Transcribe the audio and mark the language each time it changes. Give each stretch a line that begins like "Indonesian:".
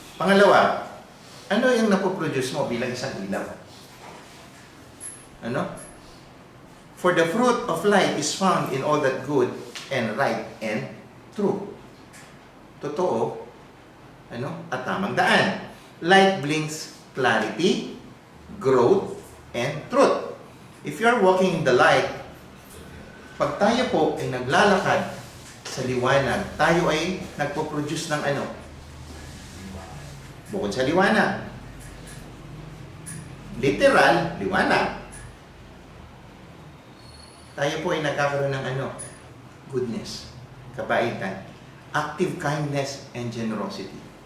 Filipino: Pangalawa, ano yung napoproduce mo bilang isang ilaw? Ano?
English: For the fruit of light is found in all that good and right and true.
Filipino: Totoo, ano? At tamang daan.
English: Light brings clarity, growth, and truth. If you are walking in the light,
Filipino: pag tayo po ay naglalakad sa liwanag, tayo ay nagpo-produce ng ano? Bukod sa liwanag. Literal, liwanag. Tayo po ay nagkakaroon ng ano?
English: Goodness, kabaitan, active kindness, and generosity.